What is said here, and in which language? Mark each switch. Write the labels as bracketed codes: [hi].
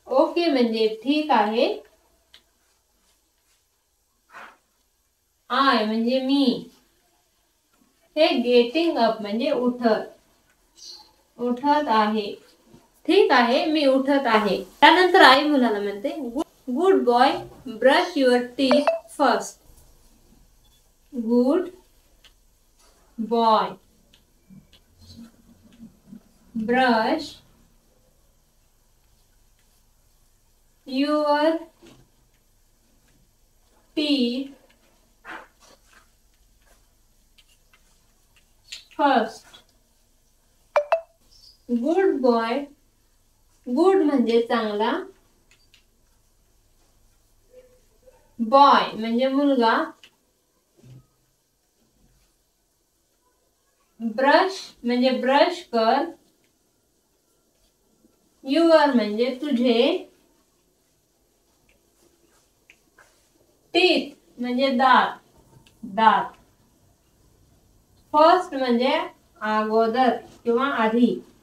[mr] Okay म्हणजे ठीक आहे, आय म्हणजे मी, हे गेटिंग अप म्हणजे उठत, उठत आहे, ठीक आहे मी उठत आहे। त्यानंतर आई मुलाला म्हणते, [en] Good boy brush your teeth first. Good boy brush your teeth first. [mr] Good boy, good म्हणजे चांगला, बॉय म्हणजे मुलगा, ब्रश म्हणजे ब्रश कर, युअर म्हणजे तुझे, टीथ म्हणजे दात, दात, फर्स्ट म्हणजे अगोदर किंवा आधी।